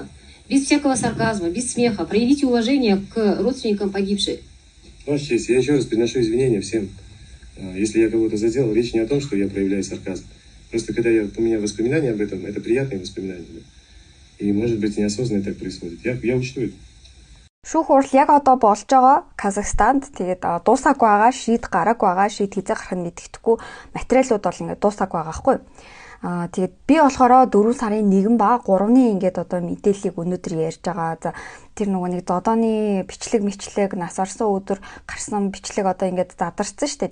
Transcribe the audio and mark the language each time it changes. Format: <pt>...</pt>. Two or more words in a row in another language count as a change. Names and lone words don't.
<ru>Без всякого сарказма, без смеха. Проявите уважение к родственникам погибшей. Ваша честь, я еще раз приношу извинения всем. Если я кого-то задел, речь не о том, что я проявляю сарказм. Просто когда у меня воспоминания об этом, это приятные воспоминания. Да? И, может быть, неосознанно так происходит. Я учту это.</ru> <mn>Шүүх хурал яг одоо болж байгаа Казахстанд тэгээд дуусаагүй байгаа, шийд гараагүй байгаа, шийд хязгаар гарах нь мэддэхгүй материалууд бол ингээд дуусаагүй байгаа байхгүй. Тэгээд би болохоор 4 сарын 1 ба 3-ны ингээд одоо мэдээллийг өнөөдөр ярьж байгаа. За тэр нөгөө нэг зодооны бичлэг нас орсон өдөр гарсан бичлэг одоо ингээд задарсан шүү дээ.</mn>